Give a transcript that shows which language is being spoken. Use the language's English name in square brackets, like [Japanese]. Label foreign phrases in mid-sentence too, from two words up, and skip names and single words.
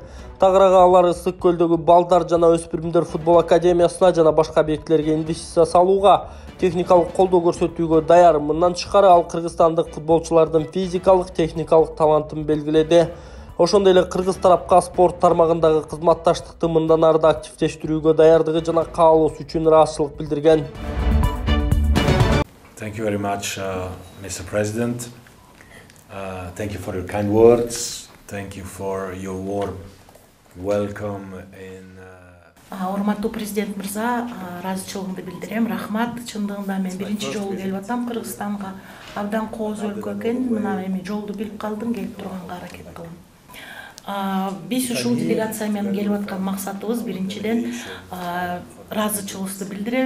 [Kyrgyz] Тагыраагы алар Ысык көлдөгү балдар жана өспүрүмдөр футбол академиясына жана башка объектилерге инвестиция салууга, техникалык колдоо көрсөтүүгө даяр. Мындан тышкары ал кыргызстандык футболчулардын физикалык, техникалык талантын белгиледи. Ошондой эле кыргыз тарапка спорт тармагындагы кызматташтыкты мындан ары да активдештирүүгө даярдыгы жана каалоосу үчүн ыраазычылык билдирген. [English] Thank you very much, Mr. President. Thank you for your kind words. Thank you for your warm welcome in [Kyrgyz] Урматтуу президент мырза, ыраазычылыгымды билдирем. Рахмат. Чындыгында мен биринчи жолу келип атам Кыргызстанга. Абдан кооз өлкө экен. Мына эми жолду билип калдым, келип турганга аракет кылам. Биз ушул делегация менен келип аткан максатыбыз биринчиден ыраазычылыгыбызды билдиребиз.